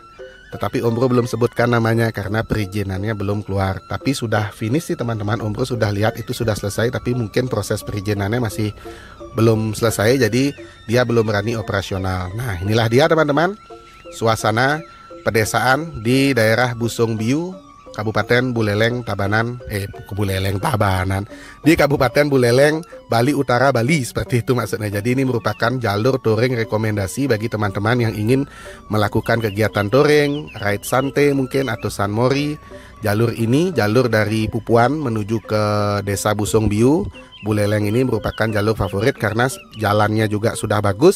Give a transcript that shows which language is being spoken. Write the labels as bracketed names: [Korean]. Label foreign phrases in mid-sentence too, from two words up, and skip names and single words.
[Indonesian] Tetapi Om Bro belum sebutkan namanya karena perizinannya belum keluar. Tapi sudah finish sih teman-teman. Om Bro sudah lihat itu sudah selesai, tapi mungkin proses perizinannya masih belum selesai, jadi dia belum berani operasional. Nah, inilah dia teman-teman, suasana pedesaan di daerah Busung Biu, Kabupaten Buleleng, Tabanan, di Kabupaten Buleleng, Bali Utara, Bali, seperti itu maksudnya. Jadi ini merupakan jalur touring rekomendasi bagi teman-teman yang ingin melakukan kegiatan touring, ride santai mungkin atau San Mori. Jalur ini, jalur dari Pupuan menuju ke Desa Busung Biu, Buleleng ini merupakan jalur favorit karena jalannya juga sudah bagus.